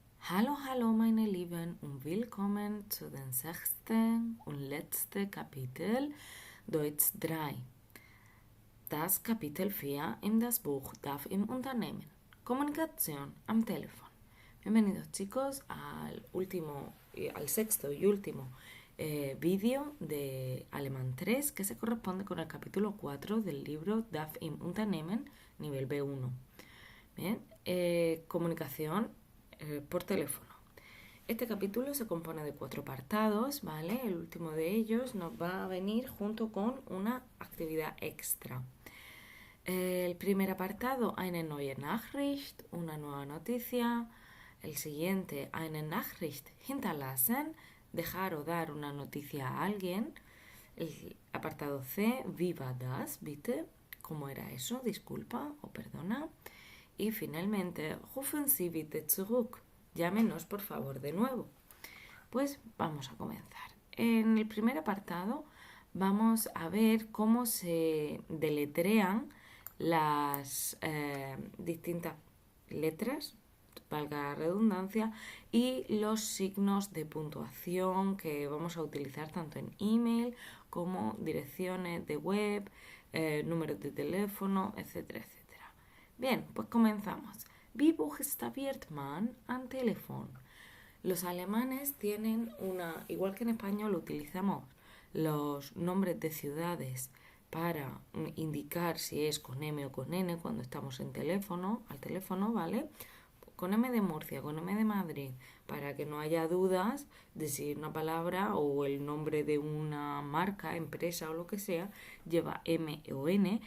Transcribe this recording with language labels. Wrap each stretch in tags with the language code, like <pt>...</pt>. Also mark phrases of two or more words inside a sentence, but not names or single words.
<de>Hallo, hallo meine Lieben und willkommen zu dem sechsten und letzten Kapitel Deutsch 3. Das Kapitel 4 in das Buch DAF im Unternehmen. Comunicación am Telefon.</de> <es>Bienvenidos chicos al sexto y último vídeo de Alemán 3 que se corresponde con el capítulo 4 del libro DAF im Unternehmen nivel B1. Bien, comunicación por teléfono. Este capítulo se compone de 4 apartados, ¿vale? El último de ellos nos va a venir junto con una actividad extra. El primer apartado,</es> <de>eine neue Nachricht,</de> <es>una nueva noticia. El siguiente,</es> <de>eine Nachricht hinterlassen,</de> <es>dejar o dar una noticia a alguien. El apartado C,</es> <de>wie war das, bitte?</de> <es>¿Cómo era eso? Disculpa o perdona. Y finalmente,</es> <de>rufen Sie bitte zurück.</de> <es>Llámenos por favor de nuevo. Pues vamos a comenzar. En el primer apartado vamos a ver cómo se deletrean las distintas letras, valga la redundancia, y los signos de puntuación que vamos a utilizar tanto en email como direcciones de web, números de teléfono, etcétera, etcétera. Bien, pues comenzamos.</es> <de>Wie buchstabiert man am Telefon?</de> <es>Los alemanes tienen igual que en español utilizamos los nombres de ciudades para indicar si es con M o con N cuando estamos al teléfono, ¿vale? Con M de Murcia, con M de Madrid, para que no haya dudas de si una palabra o el nombre de una marca, empresa o lo que sea lleva M o N.</es>